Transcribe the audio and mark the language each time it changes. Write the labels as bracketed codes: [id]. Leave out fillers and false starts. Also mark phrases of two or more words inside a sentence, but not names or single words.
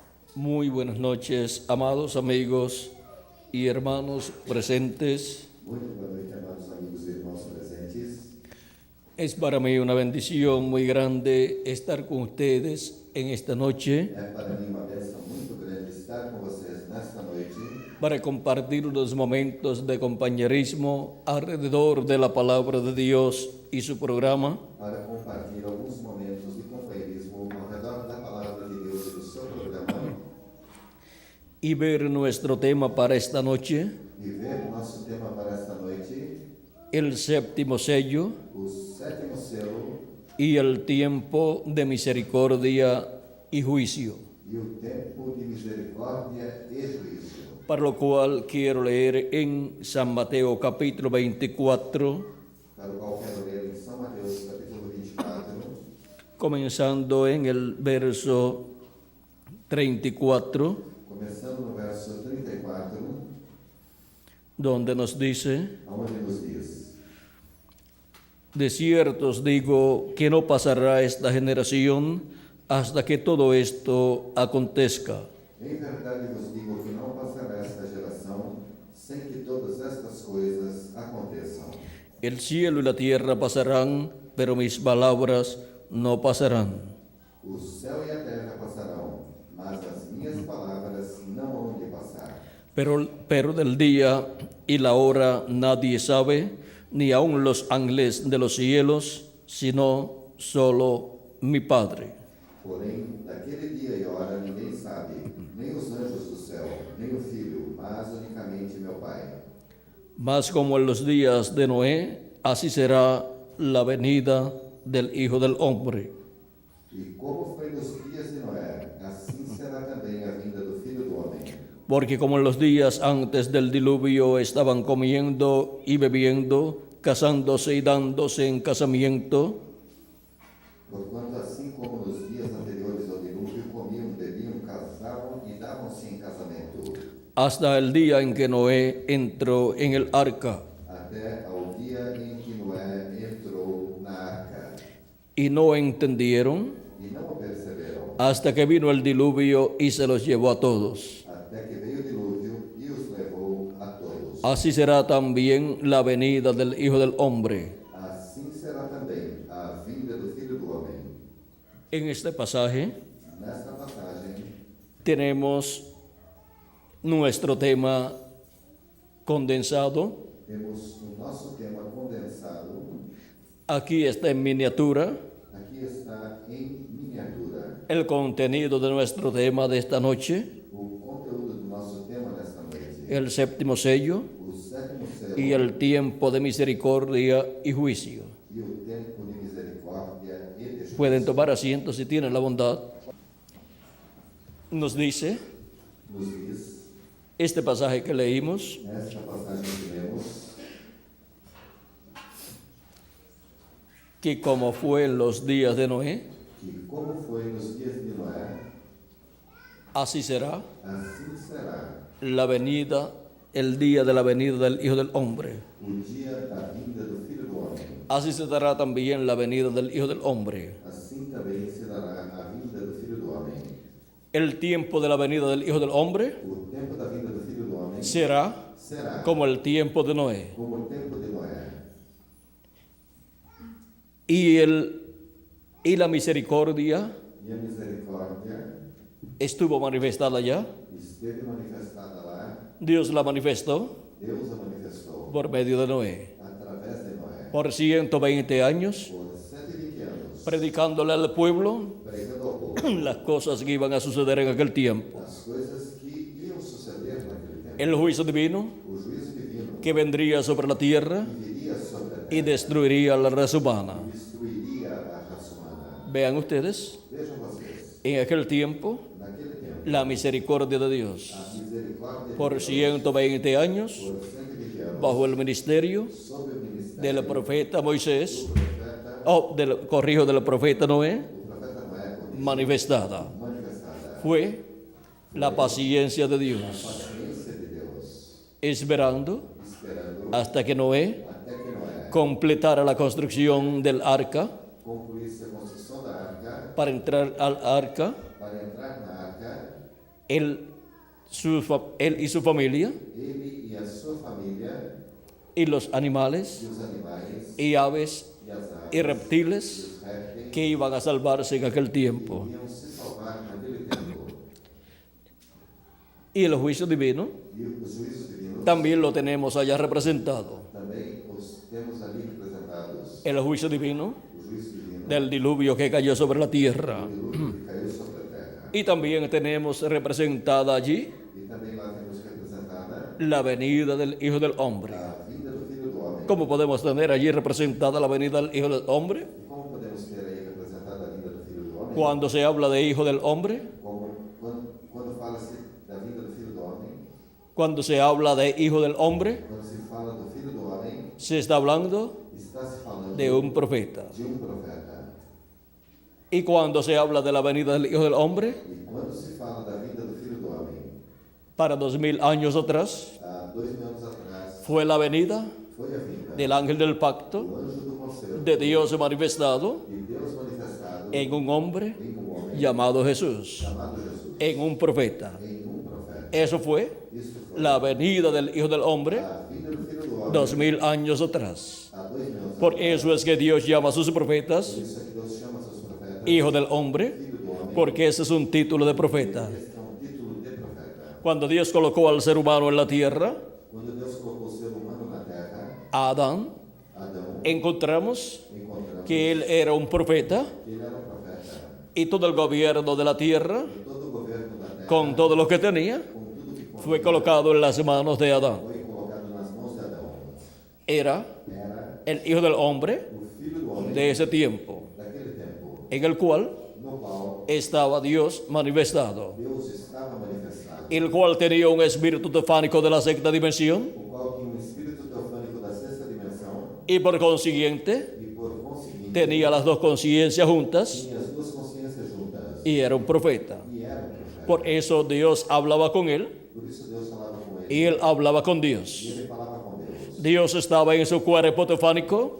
[es] Muy buenas noches, amados amigos y hermanos presentes. [pt] Muito boa noite, amados amigos e irmãos presentes. [es] Es para mí una bendición muy grande estar con ustedes en esta noche [pt] É para mim uma bênção muito grande estar com vocês nesta noite [es] para compartir unos momentos de compañerismo alrededor de la palabra de Dios y su programa. [pt] para compartilhar alguns momentos de companheirismo ao redor da palavra de Deus e do seu programa [es] Y ver nuestro tema para esta noche, [pt] e ver o nosso tema para esta noite, [es] el séptimo sello [pt] o sétimo selo [es] y el tiempo de misericordia y juicio, [pt] e o tempo de misericórdia e juízo. [es] para lo cual quiero leer en San Mateo capítulo 24, [pt] Para o qual quero ler em São Mateus, capítulo 24, [es] comenzando en el verso 34, [pt] começando no verso 34, [es] donde nos dice: [pt] onde nos diz: [es] de cierto os digo que no pasará esta generación hasta que todo esto acontezca. [pt] Em verdade vos digo que não passará esta geração sem que todas estas coisas aconteçam. [es] El cielo y la tierra pasarán, pero mis palabras no pasarán. [pt] O céu e a terra passarão, mas as minhas palavras não hão de passar. [es] Pero del día y la hora nadie sabe, ni aun los ángeles de los cielos, sino solo mi Padre. [pt] Porém, daquele dia e hora ninguém sabe, nem os anjos do céu, nem o Filho, mas unicamente meu Pai. [es] Mas como en los días de Noé, así será la venida del Hijo del Hombre. [pt] E como foi nos dias de Noé, assim será também a vinda do Filho do Homem. [es] Porque como en los días antes del diluvio estaban comiendo y bebiendo, casándose y dándose en casamiento, [pt] Porquanto, assim como nos dias anteriores ao dilúvio, comiam, bebiam, casavam e davam-se em casamento, [es] hasta el día en que Noé entró en el arca, [pt] até ao dia em que Noé entrou na arca, [es] y no entendieron [pt] e não o perceberam, [es] hasta que vino el diluvio y se los llevó a todos. [pt] até que veio o dilúvio e os levou a todos. [es] Así será también la venida del Hijo del Hombre. [pt] Assim será também a vinda do Filho do Homem. [es] En este pasaje [pt] Nesta passagem, [es] tenemos nuestro tema condensado. [pt] temos o nosso tema condensado. [es] Aquí está en miniatura [pt] Aqui está em miniatura [es] el contenido de nuestro tema de esta noche, [pt] o conteúdo do nosso tema nesta noite. [es] el séptimo sello [pt] O sétimo selo [es] y el tiempo de misericordia y juicio. [pt] e o tempo de misericórdia e de juízo. [es] Pueden tomar asiento si tienen la bondad. Nos dice [pt] Nos diz, [es] este pasaje que leímos, [pt] nesta passagem que lemos, [es] que como fue en los días de Noé, [pt] que como foi nos dias de Noé, [es] así será [pt] assim será [es] la venida, el día de la venida del Hijo del Hombre. [pt] o dia da vinda do Filho do Homem. [es] Así se dará también la venida del Hijo del Hombre. [pt] Assim também se dará a vinda do Filho do Homem. [es] El tiempo de la venida del Hijo del Hombre [pt] O tempo da vinda do Filho do Homem [es] será [pt] será [es] como el tiempo de Noé. [pt] como o tempo de Noé. [es] Y la misericordia [pt] E a misericórdia [es] estuvo manifestada ya. [pt] esteve manifestada lá, [es] Dios la manifestó [pt] Deus a manifestou [es] por medio de Noé. [pt] através de Noé. [es] Por 120 años, [pt] Por 120 anos, [es] predicándole al pueblo [pt] pregando ao povo [es] las cosas que iban a suceder en aquel tiempo. [pt] as coisas que iam suceder naquele tempo. [es] El juicio divino [pt] O juízo divino [es] que vendría sobre la tierra [pt] que viria sobre a terra [es] y destruiría la raza humana. [pt] e destruiria a raça humana. [es] Vean ustedes, [pt] Vejam vocês, [es] en aquel tiempo, [pt] naquele tempo, [es] la misericordia de Dios. [pt] a misericórdia [es] Por [pt] de Deus, [es] 120 años, [pt] por 120 anos, [es] bajo el ministerio [pt] sob o ministério [es] del profeta Moisés, [pt] do profeta, [es] del profeta Noé, [pt] o profeta Noé, [es] manifestada. [pt] manifestada [es] Fue la paciencia de [pt] a [es] Dios, [pt] paciência de Deus, [es] esperando [pt] esperando [es] hasta que Noé [pt] até que Noé [es] completara la construcción del arca [pt] concluísse a construção da arca. [es] para entrar al arca [pt] Para entrar na arca, [es] él y su familia, [pt] ele e a sua família, [es] y los animales, [pt] e os animais, [es] y aves, [pt] e as aves, [es] y reptiles, [pt] e os répteis, [es] que iban a salvarse en aquel tiempo. [pt] iam se salvar naquele tempo. [es] Y el juicio divino [pt] E os juízos divinos [es] también lo tenemos allá representado. [pt] também os temos ali representados. [es] El juicio divino [pt] O juízo divino [es] del diluvio que cayó sobre la tierra. [pt] do dilúvio que caiu sobre a terra. [es] Y también tenemos representada allí [pt] E também lá temos representada [es] la venida del Hijo del Hombre. [pt] a vinda do Filho do Homem. [es] ¿Cómo podemos tener allí representada la venida del Hijo del Hombre? [pt] E como podemos ter aí representada a vinda do Filho do Homem? [es] Cuando se habla de Hijo del Hombre, [pt] Quando fala-se da vinda do Filho do Homem, [es] cuando se habla de Hijo del Hombre, [pt] quando se fala do Filho do Homem, [es] se está hablando [pt] está se falando [es] de un profeta. [pt] de um profeta. [es] Y cuando se habla de la venida del Hijo del Hombre, [pt] E quando se fala da vinda do Filho do Homem, [es] para 2000 años atrás, [pt] há 2000 anos atrás, [es] fue la venida [pt] foi a vinda [es] del ángel del pacto [pt] do anjo do conselho [es] de Dios manifestado [pt] e Deus manifestado [es] en un hombre [pt] em um homem [es] llamado Jesús, [pt] chamado Jesus, [es] en un profeta. [pt] em um profeta. [es] Eso fue [pt] Isso foi [es] la venida del Hijo del Hombre [pt] a vinda do Filho do Homem [es] 2000 años atrás. [pt] há 2000 anos [es] Por [pt] atrás. [es] eso es que Dios llama a sus profetas [pt] Por isso é que Deus chama seus profetas [es] Hijo del Hombre, [pt] Filho do Homem, [es] porque ese es un título de profeta. [pt] este é um título de profeta. [es] Cuando Dios colocó al ser humano en la tierra, [pt] Quando Deus colocou o ser humano na terra, [es] a Adán, [pt] Adão, [es] encontramos [pt] encontramos [es] que él era un profeta [pt] que ele era um profeta. [es] y todo el gobierno de la tierra, [pt] E todo o governo da terra, [es] con todo lo que tenía, [pt] com tudo que [es] fue colocado en las manos de Adán. [pt] foi colocado nas mãos de Adão. [es] Era [pt] Era [es] el Hijo del Hombre [pt] o Filho do Homem [es] de ese tiempo, [pt] daquele tempo, [es] en el cual [pt] no qual [es] estaba Dios manifestado, [pt] Deus estava manifestado, [es] el cual tenía un espíritu teofánico de la sexta dimensión [pt] o qual tinha um espírito teofânico da sexta dimensão [es] y por consiguiente [pt] e, por conseguinte, [es] tenía las dos conciencias juntas [pt] tinha as duas consciências juntas [es] y era un profeta. [pt] e era um profeta. [es] Por eso Dios hablaba con él [pt] Por isso Deus falava com ele [es] y él hablaba con [pt] e [es] Dios. [pt] ele falava com Deus. [es] Dios estaba en su cuerpo teofánico